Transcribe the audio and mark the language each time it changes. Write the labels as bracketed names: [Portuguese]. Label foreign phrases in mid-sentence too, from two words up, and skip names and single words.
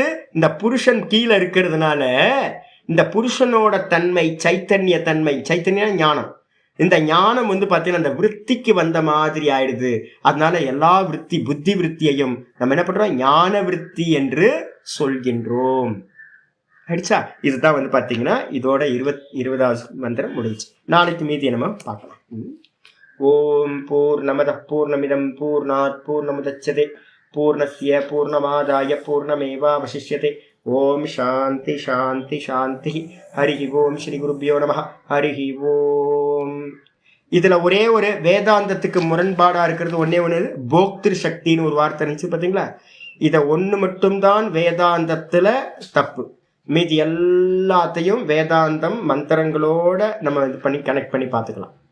[Tamil] இந்த புருஷன் கீழே இருக்கிறதுனால இந்த புருஷனோட தன்மை சைத்தன்ய தன்மை, சைத்தன்ய ஞானம், இந்த ஞானம் பாத்தீங்கன்னா அந்த விருத்திக்கு வந்த மாதிரி ஆயிடுது. அதனால எல்லா விருத்தி புத்தி விருத்தியையும் நம்ம என்ன பண்றோம்? ஞான விருத்தி என்று சொல்கின்றோம். அடிச்சா இதுதான் பாத்தீங்கன்னா இதோட 20வது மந்திரம் முடிஞ்சு. நாளைக்கு மீதி நம்ம பார்க்கலாம். [Sanskrit] ॐ पूर्णमदः पूर्णमिदं पूर्णात् पूर्णमुदच्यते पूर्णस्य पूर्णमादाय पूर्णमेवावशिष्यते. ॐ शान्ति शान्ति शान्ति. हरिः ॐ। श्री गुरुभ्यो नमः. हरिः ॐ. [Tamil] இதுல ஒரே ஒரு வேதாந்தத்துக்கு முரண்பாடா இருக்கிறது ஒன்னே ஒன்று, போக்திரு சக்தின்னு ஒரு வார்த்தை இருந்துச்சு பார்த்தீங்களா? இதை ஒன்று மட்டும்தான் வேதாந்தத்துல தப்பு. மீதி எல்லாத்தையும் வேதாந்தம் மந்திரங்களோட நம்ம இது பண்ணி கனெக்ட் பண்ணி பார்த்துக்கலாம்.